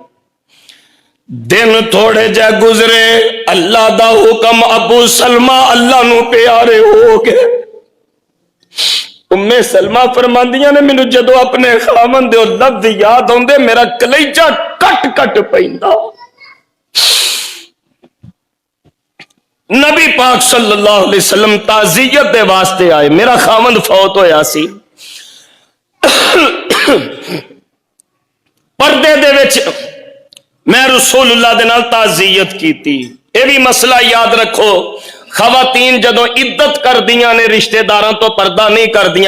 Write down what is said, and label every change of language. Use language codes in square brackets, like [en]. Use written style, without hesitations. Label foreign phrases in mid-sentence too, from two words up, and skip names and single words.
[pa] دن تھوڑے جے گزرے، اللہ دا حکم، ابو سلمہ اللہ نوں پیارے ہو گئے. ام سلمہ فرماندیاں نے، مینوں جدوں اپنے خاوند دے لفظ یاد آؤندے میرا کلیجہ کٹ کٹ پیندا. نبی پاک [ar] صلى الله عليه وسلم [pa] تعزیت دے واسطے آئے. میرا خاوند فوت ہویا سی. پردے دے وچ میں رسول اللہ دے نال تعزیت کیتی. یہ بھی مسئلہ یاد رکھو، خواتین جدوں عدت کر دیاں نے رشتے داراں توں پردہ نہیں کر دیاں.